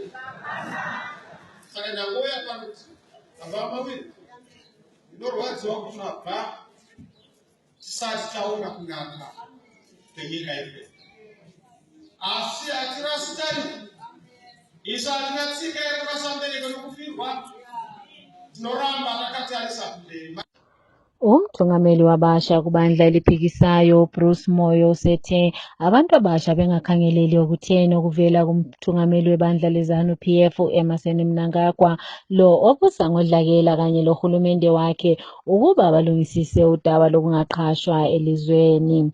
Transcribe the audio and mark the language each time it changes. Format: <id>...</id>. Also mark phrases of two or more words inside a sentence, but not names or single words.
<sn>Saka ndangouya pakuti baba vamaviri ndinorwadziwa kuti mabva tisati taona kunaka kwenyika yedu. Asi hatirasi tariro. Isu hatina tsika yekurasa mubereko nokufirwa. Tinoramba takatarisa kumberi.</sn> <nd>Umthungameli wabasha kubandla eliphikisayo Bruce Moyo usethe abantu abasha bengakhangeleli okutheni okuvela kumthungameli webandla leZANU-PF Emmerson Mnangagwa lo obusa ngodlakela kanye lohulumende wakhe ukuba balungisise udaba lokungaqashwa elizweni.</nd>